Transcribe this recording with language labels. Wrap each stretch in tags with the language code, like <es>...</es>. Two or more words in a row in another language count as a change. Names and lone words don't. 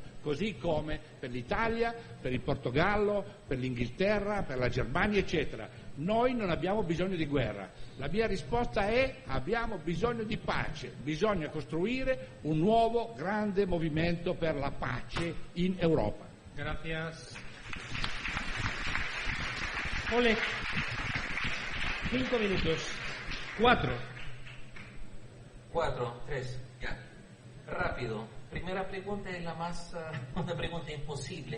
<it>Così come per l'Italia, per il Portogallo, per l'Inghilterra, per la Germania, eccetera. Noi non abbiamo bisogno di guerra. La mia risposta è: abbiamo bisogno di pace, bisogna costruire un nuovo grande movimento per la pace in Europa.</it> <es>Gracias. Oleg, 5 minutos. 4, 3, ya. Rápido. Primera pregunta es una pregunta imposible.</es>